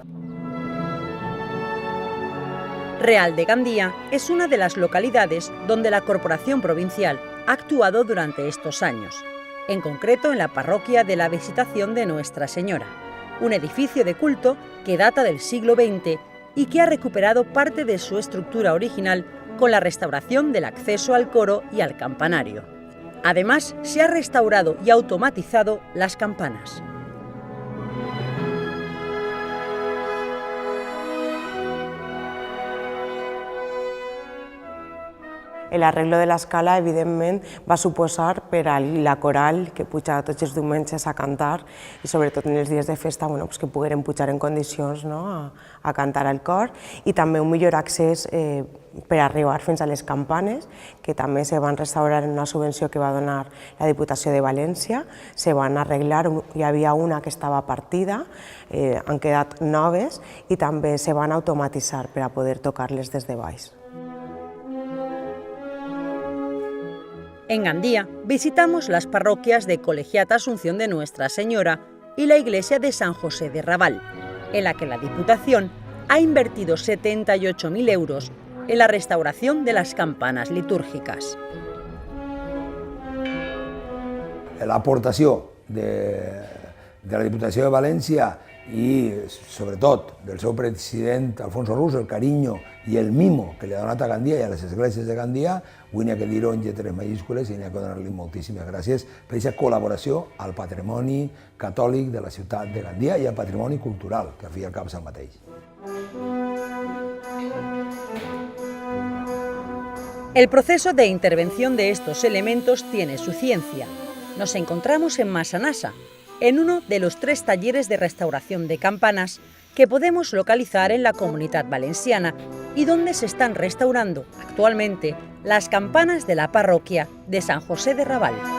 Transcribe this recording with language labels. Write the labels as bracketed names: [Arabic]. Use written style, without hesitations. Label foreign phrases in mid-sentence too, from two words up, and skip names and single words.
[Spanish] Real de Gandía es una de las localidades donde la Corporación Provincial ha actuado durante estos años, en concreto en la parroquia de la Visitación de Nuestra Señora, un edificio de culto que data del siglo XX y que ha recuperado parte de su estructura original con la restauración del acceso al coro y al campanario. Además, se ha restaurado y automatizado las campanas. [Catalan] L'arreglo de l'escala, evidentment, va suposar per a la coral que puja tots els diumenges a cantar i sobretot en els dies de festa que pogueren pujar en condicions a cantar al cor i també un millor accés per arribar fins a les campanes, que també se van restaurar en una subvenció que va donar la Diputació de València, se van arreglar, hi havia una que estava partida, han quedat noves i també se van automatitzar per a poder tocar-les des de baix. [Spanish] En Gandía visitamos las parroquias de Colegiata Asunción de Nuestra Señora y la iglesia de San José de Raval, en la que la Diputación ha invertido 78.000 euros en la restauración de las campanas litúrgicas. [Catalan] L'aportació de la Diputació de València i, sobretot, del seu president Alfonso Rus, el carinyo i el mimo que li ha donat a Gandia i a les esglésies de Gandia, avui n'hi ha que dir-ho en lletres majúscules i n'hi ha que donar-li moltíssimes gràcies per aquesta col·laboració al patrimoni catòlic de la ciutat de Gandia i al patrimoni cultural, que al fi i al cap és el mateix. [Spanish] El proceso de intervención de estos elementos tiene su ciencia. Nos encontramos en Massanassa, en uno de los 3 talleres de restauración de campanas que podemos localizar en la Comunitat Valenciana y donde se están restaurando actualmente las campanas de la parroquia de San José de Raval.